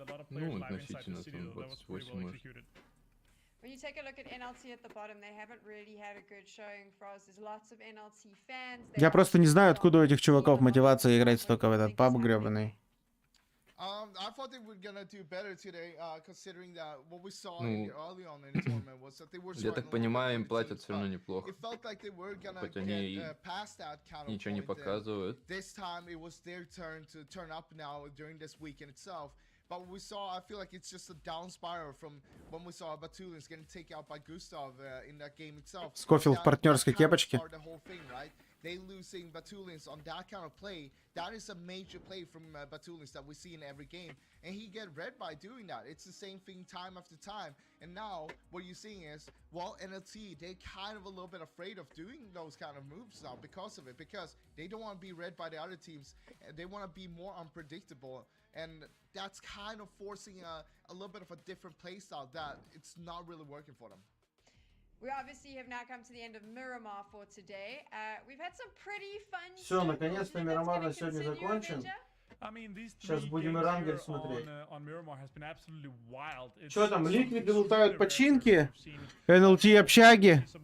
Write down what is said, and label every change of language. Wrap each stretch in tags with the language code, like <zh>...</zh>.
<ru>Ну, относительно, там 28 может.</ru> <en>When you take a look at NLT at the bottom, they haven't really had a good showing for us. There's lots of NLT fans.</en> <ru>Я просто не знаю, откуда у этих чуваков мотивация играть столько в этот паб гребаный.</ru> <en>I thought they were gonna do better today, considering that what we saw early on in the tournament was that they were.</en> <ru>Я так понимаю, им платят все равно неплохо.</ru> <en>It felt like they were gonna</en> <ru>Хоть они ничего не показывают.</ru> <en>This time it was their turn to turn up now during this weekend itself. But what we saw, I feel like it's just a down spiral from when we saw Batulins getting taken out by Gustav in that game itself.</en> <ru>Скофилл в партнерской кепочке.</ru> <en>They losing Batulins on that kind of play. That is a major play from Batulins that we see in every game. And he get red by doing that. It's the same thing time after time. And now what you're seeing is, well, NLT, they're kind of a little bit afraid of doing those kind of moves now because of it. Because they don't want to be read by the other teams. They want to be more unpredictable. And that's kind of forcing a little bit of a different play style that it's not really working for them. We obviously have now come to the end of Miramar for today. We've had some pretty fun.</en> <ru>Все, наконец-то Мирамар на сегодня закончен. Сейчас будем и рангед смотреть. Чё Что там, ликвиды лутают починки? НЛТ общаги?</ru>